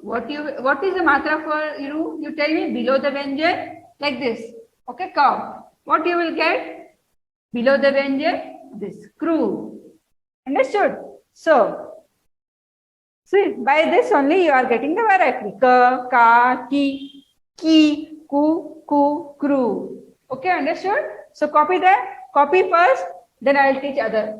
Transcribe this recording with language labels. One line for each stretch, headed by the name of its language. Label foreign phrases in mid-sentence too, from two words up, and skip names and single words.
English: What is the matra for Ru? You tell me below the vyanjan like this. Okay, come. What you will get? Below the vyanjan, this kru. Understood? So, see, by this only you are getting the variety. Ka, ka, ki, ku, kru. Okay, understood? So, copy that. Copy first, then I will teach other.